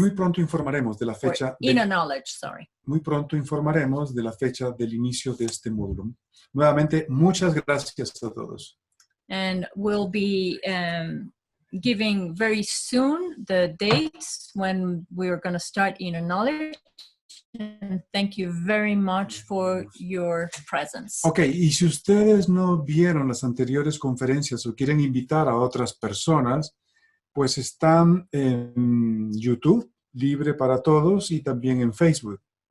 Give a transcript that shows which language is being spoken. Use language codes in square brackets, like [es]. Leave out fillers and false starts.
[es] Y muy pronto informaremos de la fecha. [en] Inner knowledge, sorry. [es] Muy pronto informaremos de la fecha del inicio de este módulo. Nuevamente, muchas gracias a todos. [en] And we'll be giving very soon the dates when we're going to start inner knowledge. And thank you very much for your presence. [es] Ok, y si ustedes no vieron las anteriores conferencias o quieren invitar a otras personas, pues están en YouTube, libre para todos, y también en Facebook.